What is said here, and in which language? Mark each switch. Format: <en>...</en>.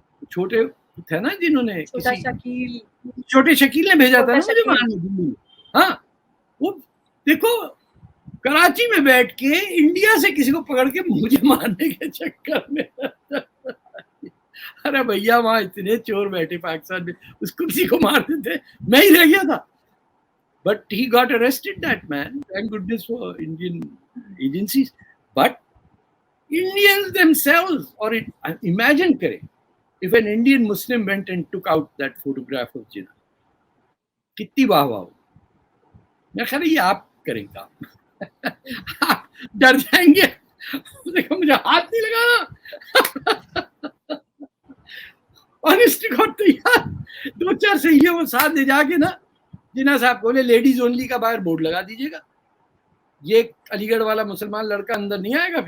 <ur>چھوٹے تھے نا جنہوں نے چھوٹے شکیل نے بھیجا تھا نا مجھے مارنے. ہاں وہ دیکھو کراچی میں بیٹھ کے انڈیا سے کسی کو پکڑ کے مجھے مارنے کے چکر میں. ارے بھیا وہاں اتنے چور بیٹھے پاکستان میں, اس کو کسی کو مارتے تھے, میں ہی رہ گیا تھا.</ur> <en>But he got arrested, that man. Thank goodness for Indian agencies. But Indians themselves, or imagine kare, if an Indian Muslim went and took out that photograph of Jinnah,</en> <ur>kitni واہ واہ. میں خیال یہ آپ کریں گا, آپ ڈر جائیں گے. مجھے ہاتھ نہیں لگانا.</ur> <en>honest to God,</en> <ur>تو یار 2-4 صحیحوں کو ساتھ لے جا کے نا جناح صاحب بولے لیڈیز اونلی کا باہر بورڈ لگا دیجیے گا, یہ علی گڑھ والا مسلمان لڑکا اندر نہیں آئے گا.</ur>